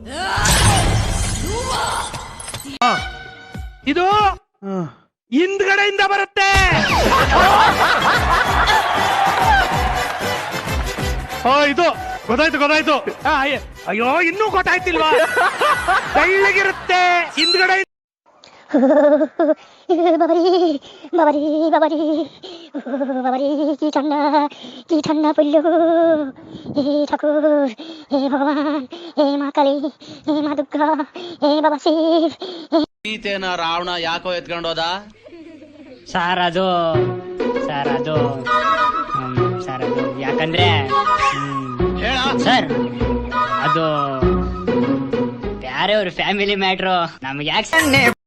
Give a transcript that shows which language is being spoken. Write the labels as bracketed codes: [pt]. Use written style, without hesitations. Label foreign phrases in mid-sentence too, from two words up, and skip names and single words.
[kn] ಇದು ಹಿಂದ್ಗಡೆಯಿಂದ ಬರುತ್ತೆ. ಇದು ಗೊತ್ತಾಯ್ತು. ಅಯ್ಯೋ, ಇನ್ನೂ ಗೊತ್ತಾಯ್ತಿಲ್ವಾ? ಬೆಳ್ಳಗಿರುತ್ತೆ ಹಿಂದ್ಗಡೆ. [bn] কি ঠান্ডা পড়ল, হে ঠাকুর, হে ভগবান, হে মা কালী, হে মা দুর্গা, হে বাবা শিব. [kn] ಸೀತೆನ ರಾವಣ ಯಾಕೋ ಎತ್ಕೊಂಡೋದ? ಸರ್ ಅದು ಯಾಕಂದ್ರೆ ಸರ್ ಅದು ಬೇರೆಯವ್ರ [en] family matter, [kn] ನಮ್ಗೆ ಯಾಕೆ?